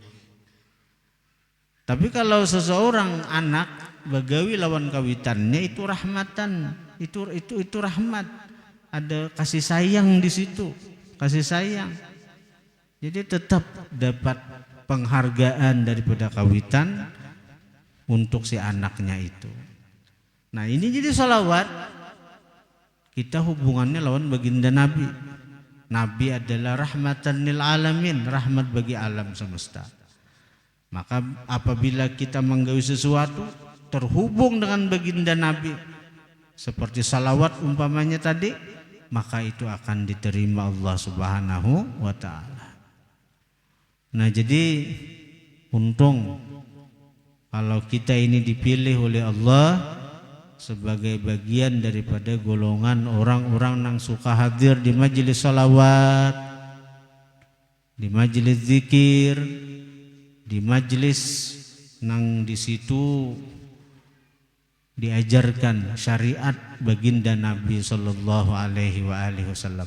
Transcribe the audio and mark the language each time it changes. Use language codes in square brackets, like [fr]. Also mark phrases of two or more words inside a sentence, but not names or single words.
[bjn] Tapi kalau seseorang anak bagawi lawan kawitannya, itu rahmatan, itu rahmat, ada kasih sayang di situ, kasih sayang. [id] Jadi tetap dapat penghargaan daripada kawitan untuk si anaknya itu. [bjn] Nah, ini jadi salawat kita hubungannya lawan baginda Nabi. [id] Nabi adalah [ar] رحمة للعالمين, [id] rahmat bagi alam semesta. Maka apabila kita menggawi sesuatu terhubung dengan baginda Nabi, seperti salawat umpamanya tadi, maka itu akan diterima Allah [ar] سبحانه وتعالى. [id] Nah, jadi untung kalau kita ini dipilih oleh Allah sebagai bagian daripada golongan orang-orang yang suka hadir di majelis salawat, di majelis zikir, di majelis nang di situ diajarkan syariat baginda Nabi [ar] صلى الله عليه وسلم.